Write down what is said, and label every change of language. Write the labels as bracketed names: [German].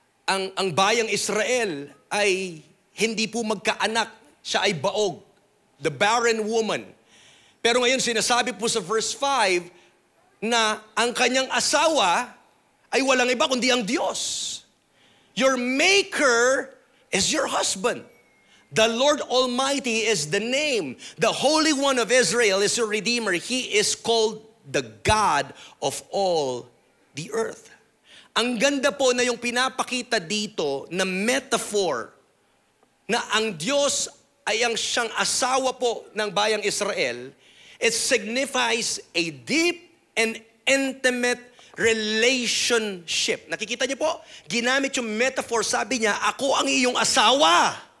[Filipino] ang bayang Israel ay hindi po magkaanak. Siya ay baog. [English] The barren woman. [Filipino] Pero ngayon sinasabi po sa verse 5 na ang kanyang asawa ay walang iba kundi ang Diyos. [English] Your maker is your husband. The Lord Almighty is the name. The Holy One of Israel is your Redeemer. He is called the God of all the earth. [Filipino] Ang ganda po na yung pinapakita dito na metaphor na ang Diyos ay ang siyang asawa po ng bayang Israel. [English] It signifies a deep and intimate relationship. [Filipino] Nakikita niyo po? Ginamit yung metaphor. Sabi niya, ako ang iyong asawa.